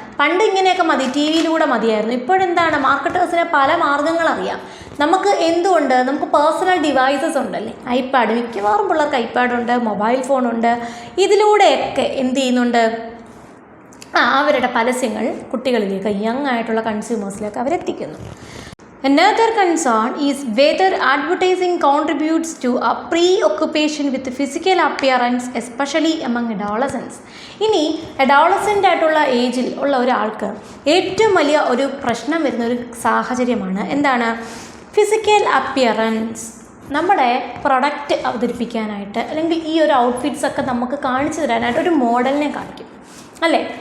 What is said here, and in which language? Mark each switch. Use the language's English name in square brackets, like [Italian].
[Malayalam] പണ്ട് ഇങ്ങനെയൊക്കെ മതി, ടി വിയിലൂടെ മതിയായിരുന്നു. ഇപ്പോഴെന്താണ്? മാർക്കറ്റേഴ്സിന് പല മാർഗ്ഗങ്ങൾ അറിയാം. നമുക്ക് എന്തുകൊണ്ട്? നമുക്ക് പേഴ്സണൽ ഡിവൈസസ് ഉണ്ടല്ലേ, ഐപാഡ്. മിക്കവാറും പിള്ളേർക്ക് ഐപാഡുണ്ട്, മൊബൈൽ ഫോണുണ്ട്. ഇതിലൂടെയൊക്കെ എന്ത് ചെയ്യുന്നുണ്ട്? അവരുടെ പരസ്യങ്ങൾ കുട്ടികളിലേക്ക്, യങ് ആയിട്ടുള്ള കൺസ്യൂമേഴ്സിലേക്ക് അവരെത്തിക്കുന്നു. [English] Another concern is whether advertising contributes to a preoccupation with physical appearance, especially among adolescents. [Malayalam] ഇനി അഡോളസെൻ്റ് ആയിട്ടുള്ള ഏജിൽ ഉള്ള ഒരാൾക്ക് ഏറ്റവും വലിയ ഒരു പ്രശ്നം വരുന്ന ഒരു സാഹചര്യമാണ് എന്താണ്? Physical appearance. നമ്മുടെ പ്രൊഡക്റ്റ് അവതരിപ്പിക്കാനായിട്ട്, അല്ലെങ്കിൽ ഈ ഒരു ഔട്ട്ഫിറ്റ്സൊക്കെ നമുക്ക് കാണിച്ചു തരാനായിട്ട് ഒരു മോഡലിനെ കാണിക്കും അല്ലേ?